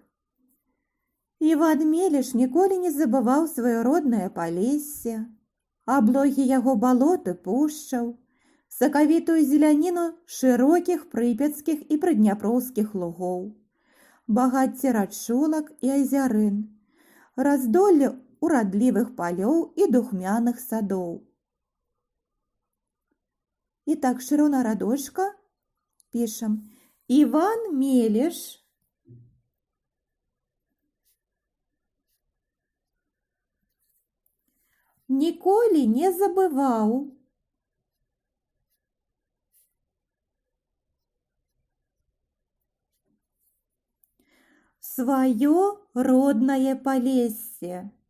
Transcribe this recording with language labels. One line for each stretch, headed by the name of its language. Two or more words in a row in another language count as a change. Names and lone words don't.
Belarusian: Іван Меліш ніколі не забываў сваё роднае Палессе, аблогі яго балоты пушчаў, сакавітую зеляніну шырокіх прыпяцкіх і прыдняпроўскіх лугоў, багацце рачулак і азярын, раздолле урадлівых палёў і духмяных садоў.
Russian: Итак, ширина радочка пишем.
Belarusian: Иван Мелеш ніколі не забываў сваё роднае Палессе.